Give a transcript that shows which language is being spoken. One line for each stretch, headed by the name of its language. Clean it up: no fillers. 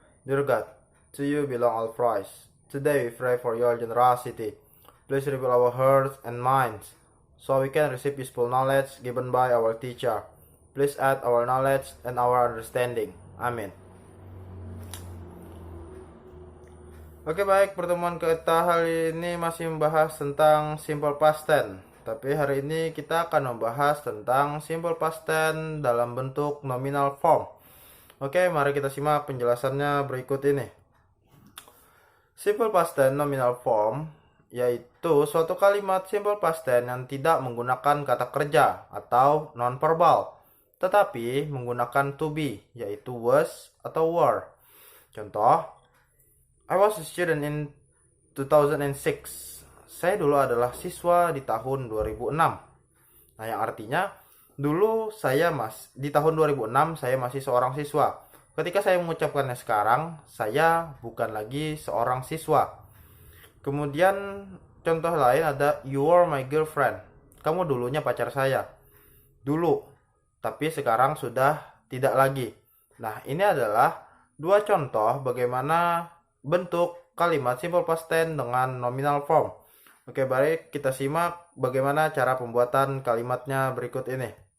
English: Dear God, to you belong all praise. Today we pray for your generosity. Please reveal our hearts and minds so we can receive useful knowledge given by our teacher. Please add our knowledge and our understanding. Amin.
Indonesian: Oke, baik, pertemuan kita hari ini masih membahas tentang simple past tense. Tapi hari ini kita akan membahas tentang simple past tense dalam bentuk nominal form. Oke, mari kita simak penjelasannya berikut ini. Simple past tense nominal form yaitu suatu kalimat simple past tense yang tidak menggunakan kata kerja atau non-verbal, tetapi menggunakan to be, yaitu was atau were.
English: Contoh, I was a student in 2006.
Indonesian: Saya dulu adalah siswa di tahun 2006. Nah, yang artinya dulu di tahun 2006 saya masih seorang siswa. Ketika saya mengucapkannya sekarang, saya bukan lagi seorang siswa. Kemudian contoh lain ada
English: you were my girlfriend.
Indonesian: Kamu dulunya pacar saya. Dulu, tapi sekarang sudah tidak lagi. Nah, ini adalah dua contoh bagaimana bentuk kalimat simple past tense dengan nominal form. Oke, baik, kita simak bagaimana cara pembuatan kalimatnya berikut ini.